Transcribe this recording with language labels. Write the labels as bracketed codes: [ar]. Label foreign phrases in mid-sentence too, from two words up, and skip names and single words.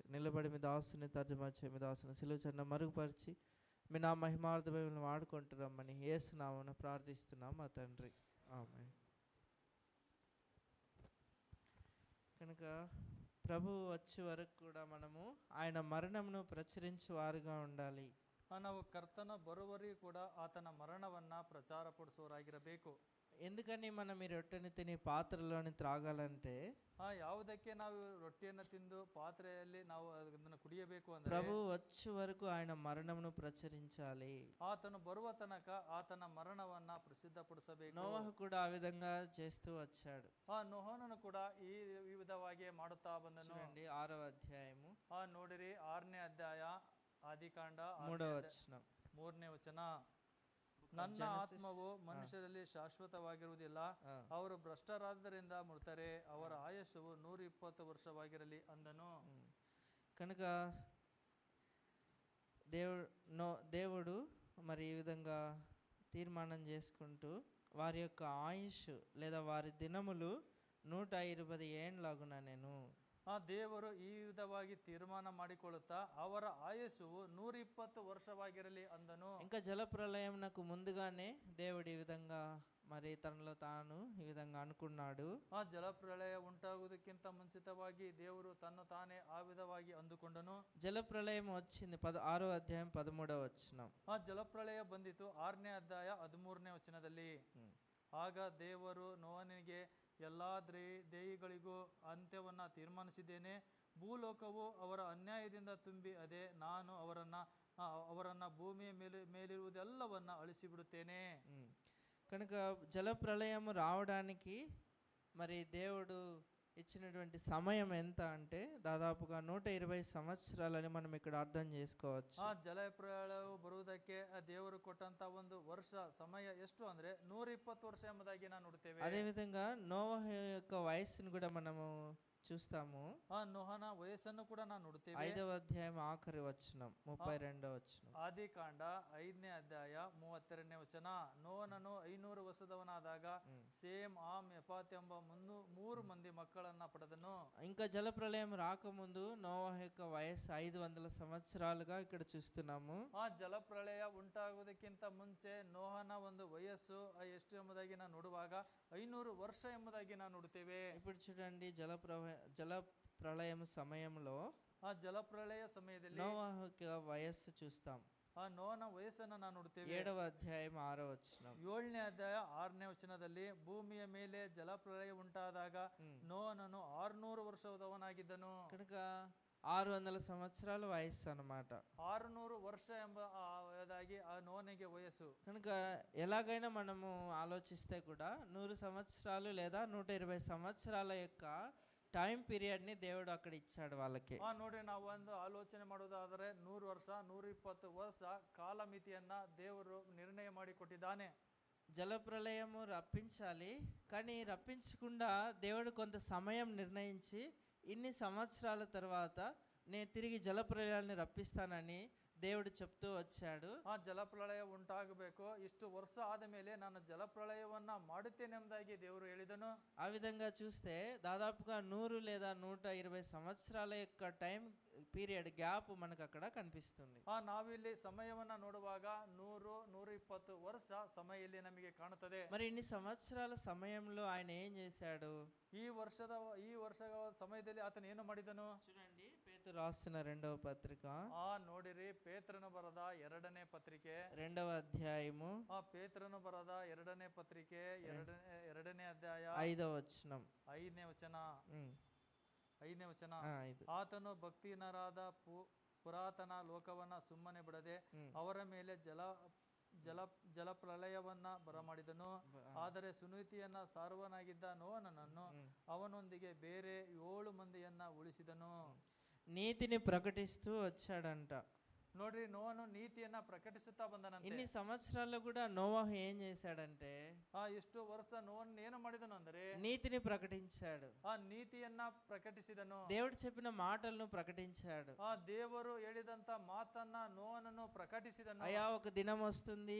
[te] నిలబడి మీ దాసుని తర్జమా చేయ, మీ దాసుని సిలువ చెంత మరుగుపరిచి మీ నా మహిమార్థమై మిమ్మల్ని వాడుకుంటున్నామని యేసు నామమున ప్రార్థిస్తున్నాం మా తండ్రి. ఆమేన్. కనుక ప్రభువు వచ్చే వరకు కూడా మనము ఆయన మరణమును ప్రచురించు వారుగా ఉండాలి. [kn] ನಾವು ಕರ್ತನ ಬರುವವರೆಗೂ ಕೂಡ ಆತನ ಮರಣವನ್ನ ಪ್ರಚಾರಪಡಿಸುವವರಾಗಿರಬೇಕು. [te] ఎందుకని మనం ఈ రొట్టెని తిని పాత్రలోని త్రాగాలంటే, [kn] ಯಾವುದಕ್ಕೆ ನಾವು ರೊಟ್ಟಿಯನ್ನು ತಿಂದು ಪಾತ್ರೆಯಲ್ಲಿ ನಾವು ಅದನ್ನು ಕುಡಿಯಬೇಕು ಅಂದ್ರೆ [te] ప్రభు వచ్చే వరకు ఆయన మరణమును ప్రచురించాలి. [kn] ಆತನು ಬರುವ ತನಕ ಆತನ ಮರಣವನ್ನ ಪ್ರಸಿದ್ಧಪಡಿಸಬೇಕು. [te] నోవహు కూడా ఆ విధంగా చేస్తూ వచ్చాడు. [kn] ನೋಹನನು ಕೂಡ ಈ ವಿಧವಾಗಿ ಮಾಡುತ್ತಾ ಬಂದನು. [te] చూడండి 6వ అధ్యాయము [kn] ನೋಡಿರಿ 6ನೇ ಅಧ್ಯಾಯ ಆದಿಕಾಂಡ [te] 3వ వచనం. [kn] 3ನೇ ವಚನ. ನನ್ನ ಆತ್ಮವು ಮನುಷ್ಯರಲ್ಲಿ ಶಾಶ್ವತವಾಗಿರುವುದಿಲ್ಲ, ಅವರು ಭ್ರಷ್ಟರಾದ್ದರಿಂದ ಮೃತರೆ, ಅವರ ಆಯಸ್ಸು 120 ವರ್ಷವಾಗಿರಲಿ ಅಂದನು. [te] కనుక దేవుడు మరి ఈ విధంగా తీర్మానం చేసుకుంటూ వారి యొక్క ఆయుష్ లేదా వారి దినములు 120 ఏండ్లాగున నేను [kn] ಆ ದೇವರು ಈ ವಿಧವಾಗಿ ತೀರ್ಮಾನ ಮಾಡಿಕೊಳ್ಳುತ್ತಾ ಅವರ ಆಯಸ್ಸು 120 ವರ್ಷವಾಗಿರಲಿ ಅಂದನು. [te] ఇంకా జలప్రలయంనకు ముందుగానే దేవుడు ఈ విధంగా మరి తనలో తాను ఈ విధంగా అనుకున్నాడు. [kn] ಆ ಜಲಪ್ರಳಯ ಉಂಟಾಗುವುದಕ್ಕಿಂತ ಮುಂಚಿತವಾಗಿ ದೇವರು ತನ್ನ ತಾನೇ ಆ ವಿಧವಾಗಿ ಅಂದುಕೊಂಡನು. [te] జలప్రలయం వచ్చింది 6వ అధ్యాయం 13వ వచనం. [kn] ಆ ಜಲಪ್ರಳಯ ಬಂದಿತು 6ನೇ ಅಧ್ಯಾಯ 13ನೇ ವಚನದಲ್ಲಿ. ಆಗ ದೇವರು ನೋಹನಿಗೆ ಎಲ್ಲಾ ದೇಹಿಗಳಿಗೂ ಅಂತ್ಯವನ್ನ ತೀರ್ಮಾನಿಸಿದ್ದೇನೆ, ಭೂಲೋಕವು ಅವರ ಅನ್ಯಾಯದಿಂದ ತುಂಬಿ ಅದೇ, ನಾನು ಅವರನ್ನ ಭೂಮಿಯ ಮೇಲಿರುವುದೆಲ್ಲವನ್ನ ಅಳಿಸಿಬಿಡುತ್ತೇನೆ. [te] కనుక జలప్రలయము రావడానికి మరి దేవుడు ఇచ్చినటువంటి సమయం ఎంత అంటే దాదాపుగా 120 సంవత్సరాలని మనం ఇక్కడ అర్థం చేసుకోవచ్చు. [kn] ಆ ಜಲಪ್ರಳಯವು ಬರುವುದಕ್ಕೆ ದೇವರು ಕೊಟ್ಟಂತ ಒಂದು ವರ್ಷ ಸಮಯ ಎಷ್ಟು ಅಂದ್ರೆ 120 ವರ್ಷ ಎಂಬುದಾಗಿ ನಾವು ನೋಡುತ್ತೇವೆ. [te] అదే విధంగా నోవహ యొక్క వయస్సును కూడా మనము చూస్తాము. [kn] ಆ ನೋಹನ ವಯಸ್ಸನ್ನು ಕೂಡ ನಾವು ನೋಡುತ್ತೇವೆ. [te] 5వ అధ్యాయం ఆఖరి వచనం 32వ వచనం. [kn] ಆದಿಕಾಂಡ 5ನೇ ಅಧ್ಯಾಯ 32ನೇ ವಚನ. ನೋಹನನು 500 ವರ್ಷದವನಾದಾಗ ಸೇಮ್ ಆಮ್ ಯಫಾತ್ ಎಂಬ 3 ಮಂದಿ ಮಕ್ಕಳನ್ನ ಪಡೆದನು. [te] ఇంకా జలప్రలయం రాకముందు నోవహ యొక్క వయస్సు 500 సంవత్సరాలుగా ఇక్కడ చూస్తున్నాము. [kn] ಆ ಜಲಪ್ರಳಯ ಉಂಟಾಗುವುದಕ್ಕಿಂತ ಮುಂಚೆ ನೋಹನ ಒಂದು ವಯಸ್ಸು ಎಷ್ಟು ಎಂಬುದಾಗಿ ನಾವು ನೋಡುವಾಗ 500 ವರ್ಷ ಎಂಬುದಾಗಿ ನಾವು ನೋಡುತ್ತೇವೆ. [te] ఇప్పుడు చూడండి జలప్రలయం సమయంలో [kn] ಆ ಜಲಪ್ರಳಯ ಸಮಯದಲ್ಲಿ [te] నోవహ యొక్క వయస్సు చూస్తాం. [kn] ಆ ನೋಹನ ವಯಸ್ಸನ್ನು ನಾವು ನೋಡುತ್ತೇವೆ. [te] 7వ అధ్యాయం 6వ వచనం. [kn] 7ನೇ ಅಧ್ಯಾಯ 6ನೇ ವಚನದಲ್ಲಿ ಭೂಮಿಯ ಮೇಲೆ ಜಲಪ್ರಳಯ ಉಂಟಾದಾಗ ನೋಹನನು 600 ವರ್ಷದವನಾಗಿದ್ದನು. [te] కనుక 600 సంవత్సరాల వయస్సు అన్నమాట. [kn] 600 ವರ್ಷ ಎಂಬುದಾಗಿ ಆ ನೋಹನಿಗೆ వయస్సు. [te] కనుక ఎలాగైనా మనము ఆలోచిస్తే కూడా 100 సంవత్సరాలు లేదా 120 సంవత్సరాల యొక్క [en] time period [te] ని దేవుడు అక్కడ ఇచ్చాడు వాళ్ళకి. [kn] ನೋಡ್ರಿ, ನಾವು ಒಂದು ಆಲೋಚನೆ ಮಾಡೋದಾದ್ರೆ 100 ವರ್ಷ 120 ವರ್ಷ ಕಾಲಮಿತಿಯನ್ನ ದೇವರು ನಿರ್ಣಯ ಮಾಡಿ ಕೊಟ್ಟಿದ್ದಾನೆ. [te] జలప్రలయము రప్పించాలి, కానీ రప్పించకుండా దేవుడు కొంత సమయం నిర్ణయించి ఇన్ని సంవత్సరాల తర్వాత నేను తిరిగి జలప్రలయాన్ని రప్పిస్తానని దేవుడు చెప్తూ వచ్చాడు. [kn] ಆ ಜಲಪ್ರಳಯ ಉಂಟಾಗಬೇಕು, ಇಷ್ಟು ವರ್ಷ ಆದ ಮೇಲೆ ನಾನು ಜಲಪ್ರಳಯವನ್ನ ಮಾಡುತ್ತೇನೆ ಎಂಬುದಾಗಿ ದೇವರು ಹೇಳಿದನು. [te] ఆ విధంగా చూస్తే దాదాపుగా 100 లేదా 120 సంవత్సరాల యొక్క [en] time period gap [te] మనకు అక్కడ కనిపిస్తుంది. [kn] ನಾವಿಲ್ಲಿ ಸಮಯವನ್ನ ನೋಡುವಾಗ 100-120 ವರ್ಷ ಸಮಯ ಇಲ್ಲಿ ನಮಗೆ ಕಾಣುತ್ತದೆ. [te] మరి ఇన్ని సంవత్సరాల సమయంలో ఆయన ఏం చేశాడు? [kn] ಈ ವರ್ಷದ ಸಮಯದಲ್ಲಿ ಆತನು ಏನು ಮಾಡಿದನು? [te] చూడండి, పేతురు రాసిన 2వ పత్రిక, [kn] ನೋಡಿರಿ, ಪೇತ್ರನು ಬರೆದ 2ನೇ ಪತ್ರಿಕೆ [te] 2వ అధ్యాయము [kn] ಪೇತ್ರನು ಬರೆದ 2ನೇ ಪತ್ರಿಕೆ 2ನೇ ಅಧ್ಯಾಯ [te] 5వ వచనం. [kn] 5ನೇ ವಚನ. 5ನೇ ವಚನ. 5. ಆತನು ಭಕ್ತಿಹೀನರಾದ ಪುರಾತನ ಲೋಕವನ್ನ ಸುಮ್ಮನೆ ಬಿಡದೆ ಅವರ ಮೇಲೆ ಜಲಪ್ರಳಯವನ್ನ ಬರಮಾಡಿದನು. ಆದರೆ ಸುನೀತಿಯನ್ನ ಸಾರುವನಾಗಿದ್ದ ನೋಹನನ್ನು ಅವನೊಂದಿಗೆ ಬೇರೆ 7 ಮಂದಿಯನ್ನ ಉಳಿಸಿದನು. [te] నీతిని ప్రకటిస్తూ వచ్చాడంట. [kn] ನೋಡ್ರಿ, ನೋಹನು ನೀತಿಯನ್ನ ಪ್ರಕಟಿಸುತ್ತಾ ಬಂದನಂತೆ. [te] ఇన్ని సంవత్సరాల్లో కూడా నోవహు ఏం చేశాడంటే [kn] ಎಷ್ಟು ವರ್ಷ ನೋಹನ್ ಏನು ಮಾಡಿದನು ಅಂದ್ರೆ [te] నీతిని ప్రకటించాడు. [kn] ಆ ನೀತಿಯನ್ನ ಪ್ರಕಟಿಸಿದನು. [te] దేవుడు చెప్పిన మాటలను ప్రకటించాడు. [kn] ಆ ದೇವರು ಹೇಳಿದಂತ ಮಾತನ್ನ ನೋಹನನ್ನು ಪ್ರಕಟಿಸಿದನು. [te] అయ్యా, ఒక దినం వస్తుంది,